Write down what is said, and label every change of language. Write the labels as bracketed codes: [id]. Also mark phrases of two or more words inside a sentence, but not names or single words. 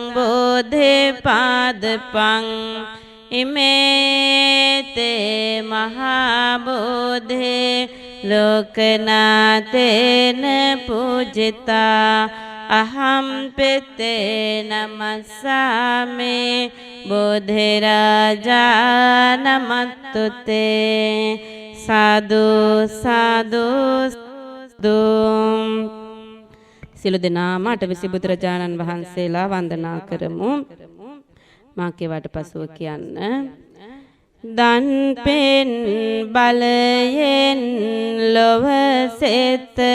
[pi] බෝධිපාදපං ඉමේතේ මහා බෝධේ ලෝකනාතේන පූජිතා අහම් පෙතේ නමස්සාමේ බෝධිරාජා නමත්තුතේ [si] සාදු සාදු දුම් සියලු දෙනාම අටවිසි බුදුරජාණන් වහන්සේලා වන්දනා කරමු. මා කියවට පසුව කියන්න. දන් පෙන් බලයෙන් ලොව සෙත